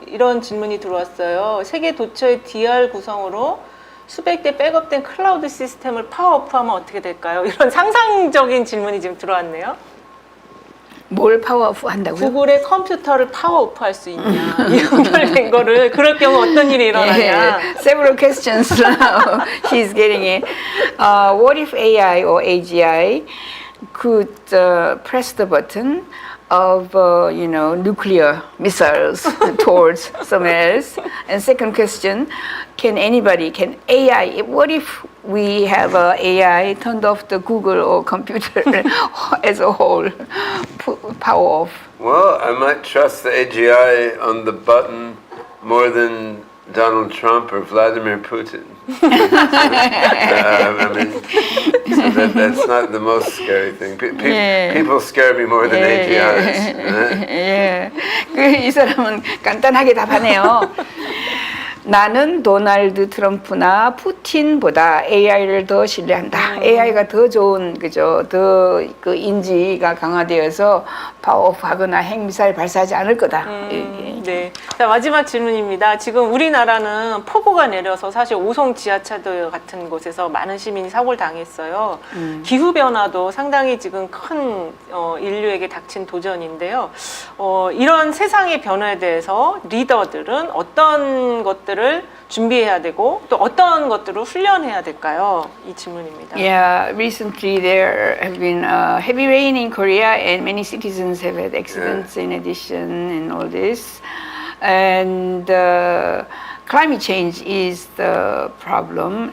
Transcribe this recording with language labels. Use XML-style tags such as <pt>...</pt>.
<ko>이런 질문이 들어왔어요. 세계 도처의 DR 구성으로 수백 대 백업된 클라우드 시스템을 파워 오프하면 어떻게 될까요? 이런 상상적인 질문이 지금 들어왔네요. 뭘 파워 오프 한다고요? 구글의 컴퓨터를 파워 오프 할 수 있냐 연결된 거를 그럴 경우 어떤 일이 일어나냐.</ko> <en>Several questions now she's getting it. What if AI or AGI could press the button of nuclear missiles towards somewhere else? And second question, can AI, what if we have AI turned off the Google or computer as a whole, power off? Well, I might trust the AGI on the button more than Donald Trump or Vladimir Putin. I mean, so that's not the most scary thing. People scare me more than AGIs.</en> <ko>예, 이 사람은 간단하게 답하네요. 나는 도널드 트럼프나 푸틴보다 AI를 더 신뢰한다. AI가 더 좋은 그죠? 더 그 인지가 강화되어서 파워오프하거나 핵미사일 발사하지 않을 거다. 네. 자, 마지막 질문입니다. 지금 우리나라는 폭우가 내려서 사실 오송 지하차도 같은 곳에서 많은 시민이 사고를 당했어요. 기후 변화도 상당히 지금 큰 인류에게 닥친 도전인데요. 이런 세상의 변화에 대해서 리더들은 어떤 것들을 준비해야 되고 또 어떤 것들을 훈련해야 될까요? 이 질문입니다.</ko> <en>Yeah, recently there have been heavy rain in Korea and many citizens have had accidents in addition and all this. And climate change is the problem.</en>